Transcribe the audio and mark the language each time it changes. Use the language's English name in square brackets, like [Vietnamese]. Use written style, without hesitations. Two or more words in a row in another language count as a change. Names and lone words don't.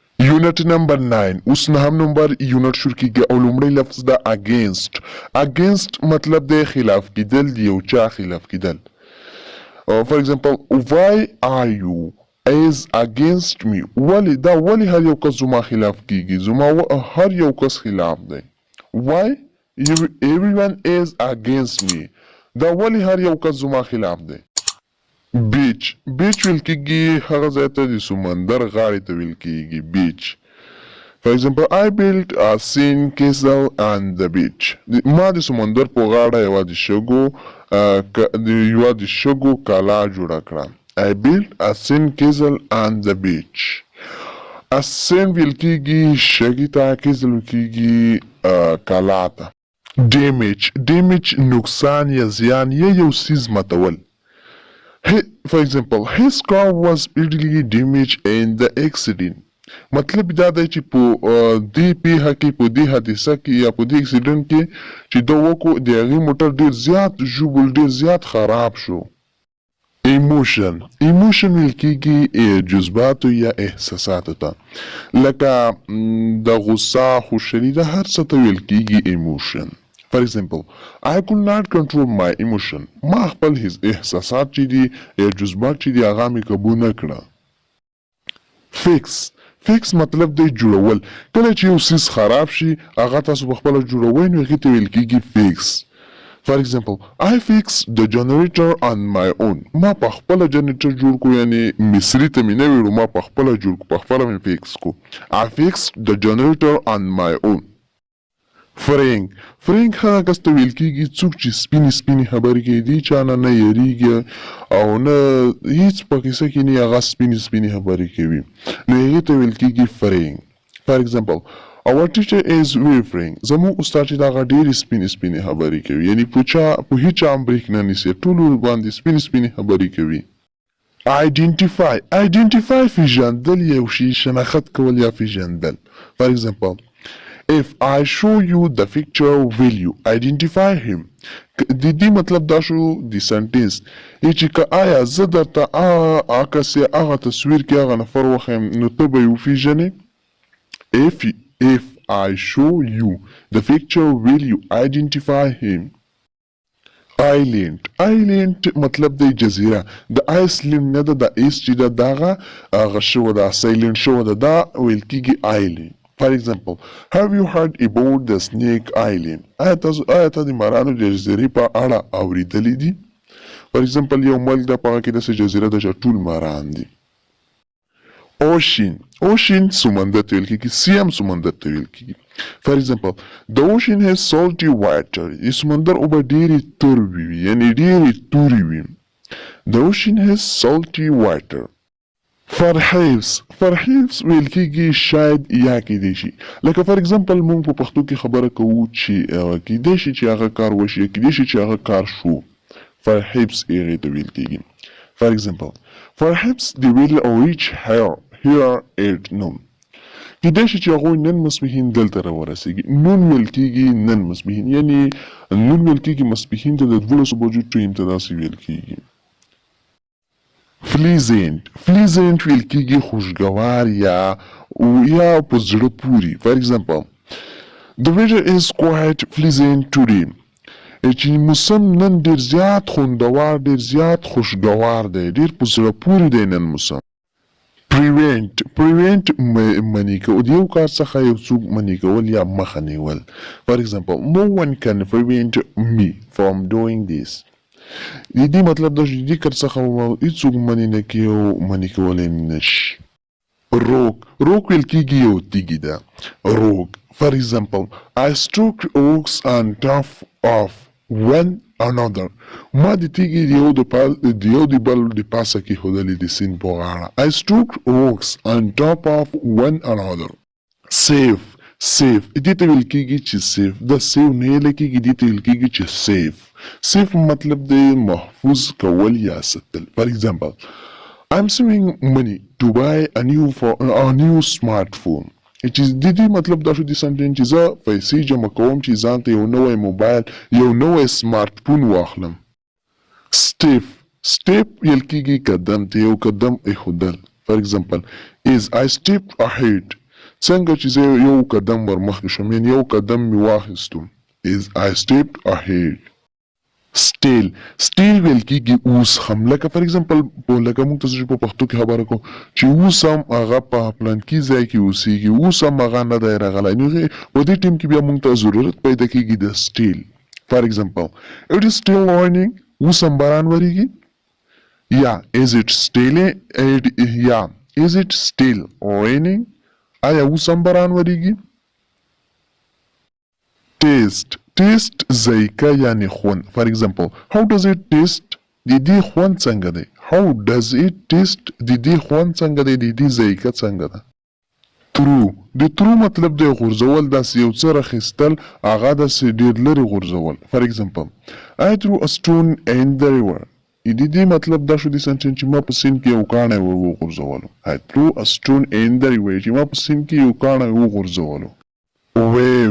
[English] unit number [Pashto] 9 اوس نهم نمبر یونټ شروع کیږي او لومړی لفظ د اگینسټ. اگینسټ مطلب د خلاف کیدل، د یو چا خلاف کیدل. [English] for example why are you is against me. [Pashto] ولی هر یو کس زما خلاف کیږي، زما هر یو کس خلاف دی. [English] why everyone is against me. [Pashto] دا ولی هر یو کس زما خلاف دی. بیچ ویل کیږي هغه ځای ته د سمندر غاړې ته ویل کیږي بیچ. [English] For example, I built a sand castle on the beach. [Pashto] ما د سمندر په غاړه یوه د شګو کلا جوړه کړه. [English] I built a sand castle on the beach. a sand [Pashto] ویل کیږي شګې ته، castle ویل کیږي کلا ته. damage نقصان یا زیان یا یو څیز ماتول. [English] For example, his car was badly damaged in the accident. [Pashto] مطلب دا دی چې په دې پیښه کې، په دې حادثه کې یا په دې اکسیډنټ کې چې دا وکړو د هغې موټر ډېر زیات ژوبل، ډېر زیات خراب شو. ایموشن ویل کیږي جذباتو یا احساساتو ته، لکه د غصه، خوشحالي، د هر څه ته ویل کیږي ایموشن. [English] For example, I could not control my emotion. [Pashto] ما خپل احساسات چې دي یا جذبات چې دي هغه مې قابو نه کړه. فیکس مطلب دی جوړول. کله چې یو څیز خراب شي هغه تاسو په خپله جوړوئ نو هغې ته ویل کیږي فیکس. [English] For example, I fixed the generator on my own. [Pashto] ما په خپله جنریټر جوړ کو، یعنی مصري ته مې نه ویلو، ما په خپله جوړ کو، په خپله مې فیکس کو. [English] I fixed the generator on my own. [Pashto] فرینک هغه کس ته ویل کیږي څوک چې سپینې خبرې کوي، دې چا نه یریږي او نه هیڅ په کیسه کې نه، هغه سپینې خبرې کوي نو هغې ته ویل کیږي فرینک. [English] For example, our teacher is very frank. [Pashto] زموږ استاد چې هغه ډېرې سپینې خبرې کوي، یعنی په هیڅ چا هم برېک نه نیسي، ټولو باندې سپینې خبرې کوي. Identify پیژندل، یو شي شناخت کول یا پیژندل. [English] For example, if I show you the picture, will you identify him? [Pashto] د دې مطلب دا شو د سنټنس چې که آیا زه درته عکس یا هغه تصویر کې هغه نفر وښیم نو ته به یې وپېژنې. [English] If I show you the picture, will you identify him? [Pashto] Island مطلب دی جزیره. د آیسلینډ نه ده، د ایس چې ده دغه هغه شوه ده، سایلنټ شوه ده، دا ویل کیږي آیلینډ. [English] For example, have you heard about the Snake Island? [Pashto] آیا ته د مارانو د جزیرې په اړه اورېدلی دي؟ [English] For example, [Pashto] یو ملک ده په هغه کې داسې جزیره ده چې ټول ماران دي. Ocean سمندر ته ویل کیږي، سی هم سمندر ته ویل کیږي. [English] For example, the ocean has salty water. [Pashto] د سمندر اوبه ډېرې تروې وي، یعنې ډېرې تورې وي. [English] The ocean has salty water. [Pashto] Perhaps ویل کیږي شاید یا کیدای شي. لکه [English] for example [Pashto] موږ په پښتو کې خبره کوو چې کیدای شي چې هغه کار وشي، کیدای شي چې هغه کار شو. Perhaps هغې ته ویل کیږي. [English] For example, perhaps they will reach here at noon. [Pashto] کیدای شي چې هغوی نن ماسپښین دلته راورسېږي. نون ویل کیږي نن ماسپښین، یعنې نون ویل کیږي ماسپښین ته د 12 بجو ټایم ته داسې ویل کیږي. Pleasant ویل کیږي خوشګوار یا په زړه پورې. [English] For example, the weather is quite pleasant today. [Pashto] چې موسم نن ډېر زیات خوندور، ډېر زیات خوشګوار دی، ډېر په زړه پورې دی نن موسم. Prevent منع کول، د یو کار څخه یو څوک منع کول یا مخه نیول. [English] For example, no one can prevent me from doing this. [Pashto] د دې مطلب دا چې د دې کار څخه هېڅوک منع نه کوي او منع کولی نه شي. روک ویل کیږي یو تیږي ده. روک. [English] For example, I struck rocks on top of one another. [Pashto] ما د تیږي د یو د بل د پاسه کېښودلې د سیند په غاړه. [English] I struck rocks on top of one another. [Pashto] Safe دې ته ویل کیږي چې سیف. د سیف نه یې لیکېږي، دې ته ویل کیږي چې سیف. سیف مطلب دی محفوظ کول یا ساتل. [English] For example, I'm saving money to buy a new smartphone. [Pashto] چې د دې مطلب دا شو د سنټنس چې زه پیسې جمع کوم چې ځان ته یو نوی موبایل، یو نوی [English] smart phone [Pashto] واخلم. Step ویل کیږي قدم ته، یو قدم ایښودل. [English] For example, I stepped ahead. [Pashto] څنګه چې زه یو قدم ور مخکې شوم یعنې یو قدم مې واخیستو [English] is I stepped ahead. [Pashto] سټیل ویل کېږي اوس هم لکه [English] for example [Pashto] لکه موږ تاسو په پښتو کې خبره کوو چې اوس هم هغه په پلانکي ځای کې اوسېږي اوس هم هغه نه دی راغلی نو په دې ټیم کې بیا موږ ته ضرورت پیدا کېږي د سټیل [English] for example it is still raining [Pashto] اوس هم باران وریږي یا [English] is it still raining [Pashto] آیا اوس هم باران وریږي ټیسټ ذایقه یعنی خوند [English] for example how does it taste [Pashto] د دې خوند څنګه دی [English] how does it taste [Pashto] د دې خوند څنګه دی د دې ذایقه څنګه ده د ترو مطلب دی غورځول داسې یو څه راخیستل هغه داسې ډېر لرې غورځول [English] for example I threw a stone in the river [Pashto] د دې مطلب دا شو د سنټنس چې ما په سیند کې یو کاڼی وغورځولو [English] I threw a stone in the river [Pashto] چې ما په سیند کې یو کاڼی وغورځولو wave